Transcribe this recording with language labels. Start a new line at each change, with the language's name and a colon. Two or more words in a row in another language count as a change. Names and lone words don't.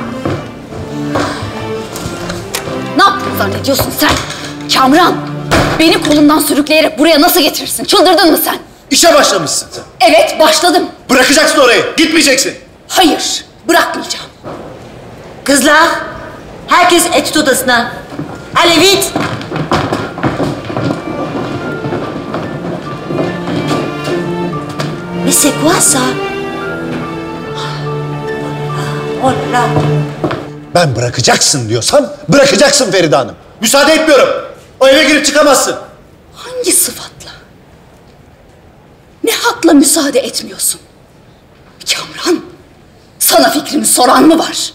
Turkish: Ne yaptın zannediyorsun sen? Kamran, beni kolundan sürükleyerek buraya nasıl getirirsin? Çıldırdın mı sen? İşe başlamışsın sen. Evet, başladım. Bırakacaksın orayı. Gitmeyeceksin. Hayır, bırakmayacağım. Kızlar, herkes etüt odasına.
French: Allez vite! Mais c'est quoi ça? Oh là là.
Turkish: Ben bırakacaksın diyorsam bırakacaksın Feride Hanım. Müsaade etmiyorum. O eve girip çıkamazsın. Hangi sıfatla? Ne hakla müsaade etmiyorsun? Kamran, sana fikrimi soran mı var?